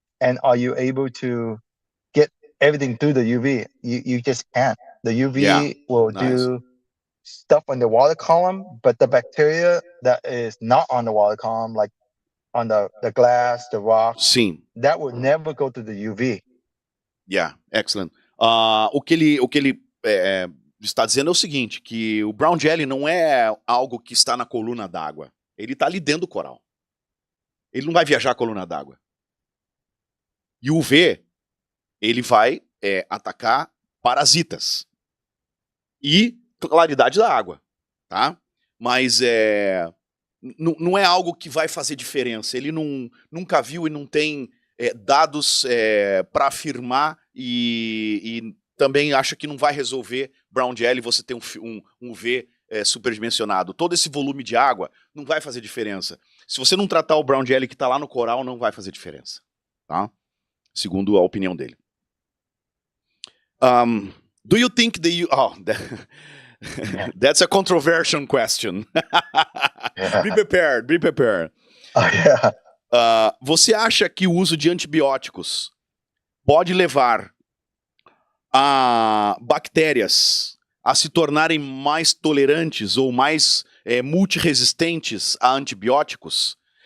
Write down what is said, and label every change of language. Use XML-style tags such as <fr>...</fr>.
<en>And are you able to get everything through the UV? You just can't. The UV will do stuff on the water column, but the bacteria that is not on the water column, like on the glass, the rock, that would never go to the UV. Yeah, excellent.</en> <pt>O que ele está dizendo é o seguinte, que o brown jelly não é algo que está na coluna d'água. Ele está ali dentro do coral. Ele não vai viajar a coluna d'água. E o UV, ele vai atacar parasitas e claridade da água, tá? Mas não é algo que vai fazer diferença. Ele nunca viu e não tem dados para afirmar e também acha que não vai resolver brown jelly você ter um UV superdimensionado. Todo esse volume de água não vai fazer diferença. Se você não tratar o brown jelly que está lá no coral, não vai fazer diferença, tá? Segundo a opinião dele.</pt> <en>Do you think that's a controversial question. Be prepared. Oh, yeah.</en> <pt>Você acha que o uso de antibióticos pode levar a bactérias a se tornarem mais tolerantes ou mais multiresistentes a antibióticos?</pt>